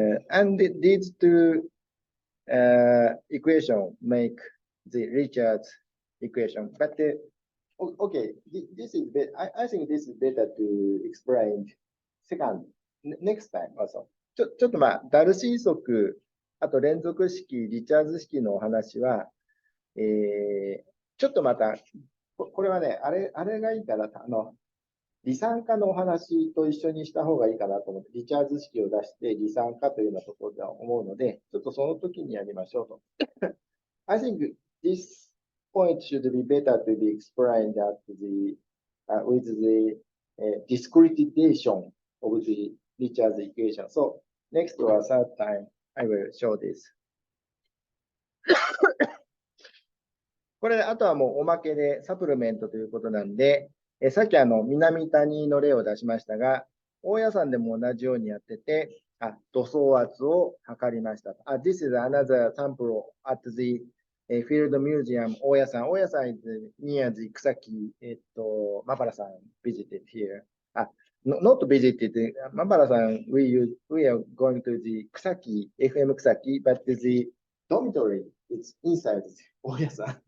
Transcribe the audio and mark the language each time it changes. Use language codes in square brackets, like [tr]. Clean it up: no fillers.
[en] And these two equation make the Richards equation. But okay, this is better. I think this is better to explain second next time also. [ja] ちょっとまあ、ダルシー則、あと連続式、リチャーズ式のお話は、ちょっとまた、これはね、あれがいいから、離散化のお話と一緒にした方がいいかなと思って、リチャーズ式を出して離散化というようなところでは思うので、ちょっとその時にやりましょうと。 [en] I think this point should be better to be explained at the, with the discretization of the Richard's equation. So next or third time, I will show this. [ja] これ、あとはもうおまけでサプリメントということなんで、さっき南谷の例を出しましたが、大家さんでも同じようにやってて、土層圧を測りました。 [en] This is another sample at the Field Museum 大家さん。大家さん is near the 草木、マバラさん visited here. Not visited, マバラさん、we are going to the 草木、FM 草木, but the dormitory is inside 大家さん。